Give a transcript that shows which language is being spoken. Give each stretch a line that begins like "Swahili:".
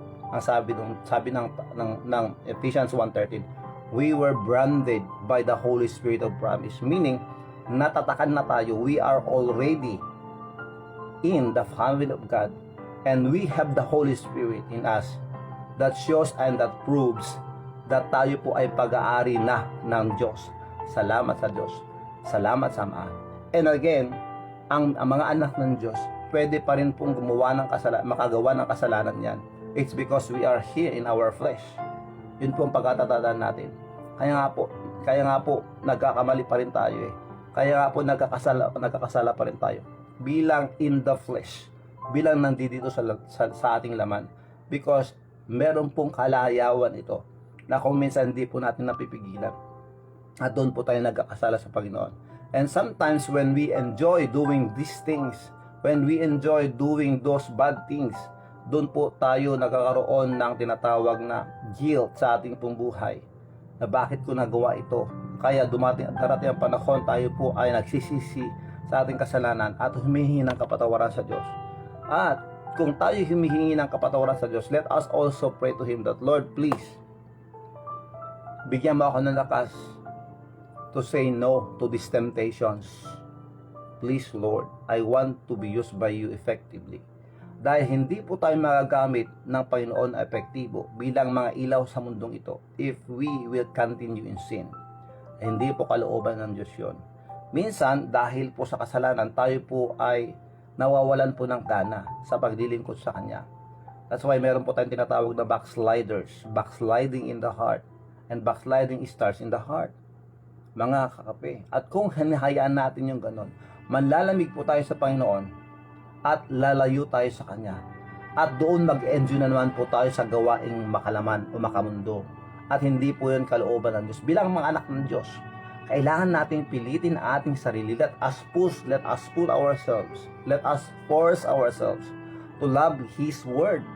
Filipino: Ang sabi ng
English: Ephesians 1:13, we were branded by the Holy Spirit of promise, meaning
Filipino: natatakan na tayo,
English: we are already in the family of God, and we have the Holy Spirit in us that shows and that proves that
Filipino: tayo po ay pag-aari na ng Diyos. Salamat sa Diyos. Salamat sa Ama.
English: And again,
Filipino: ang mga anak ng Diyos, pwede pa rin pong makagawa ng kasalanan yan.
English: It's because we are here in our flesh.
Filipino: Yun po ang pagkatatandaan natin. Kaya nga po, nagkakamali pa rin tayo eh. Kaya nga po, nagkakasala pa rin tayo. Bilang
English: in the flesh.
Filipino: Bilang nandito sa ating laman.
English: Because
Filipino: meron pong kalayawan ito na kung minsan hindi po natin napipigilan. At doon po tayo nagkakasala sa Panginoon.
English: And sometimes when we enjoy doing these things, when we enjoy doing those bad things,
Filipino: doon po tayo nagkakaroon ng tinatawag na guilt sa ating pong buhay. Na bakit ko nagawa ito? Kaya darating ang panahon, tayo po ay nagsisisi sa ating kasalanan at humihingi ng kapatawaran sa Diyos. At kung tayo humihingi ng kapatawaran sa Diyos,
English: let us also pray to Him that, Lord, please,
Filipino: bigyan mo ako ng lakas
English: to say no to these temptations. Please, Lord, I want to be used by you effectively.
Filipino: Dahil hindi po tayo magagamit ng Panginoon na epektibo bilang mga ilaw sa mundong ito
English: if we will continue in sin.
Filipino: Hindi po kalooban ng Diyos yun. Minsan, dahil po sa kasalanan, tayo po ay nawawalan po ng gana sa paglilingkod sa Kanya.
English: That's why
Filipino: meron po tayong tinatawag na
English: backsliders, backsliding in the heart, and backsliding starts in the heart.
Filipino: Mga kakape. At kung hinahayaan natin yung ganon, manlalamig po tayo sa Panginoon at lalayo tayo sa Kanya. At doon mag-enjoy na naman po tayo sa gawaing makalaman o makamundo. At hindi po yun kalooban ng Diyos. Bilang mga anak ng Diyos, kailangan nating pilitin ang ating sarili.
English: Let us pull ourselves. Let us force ourselves to love His Word.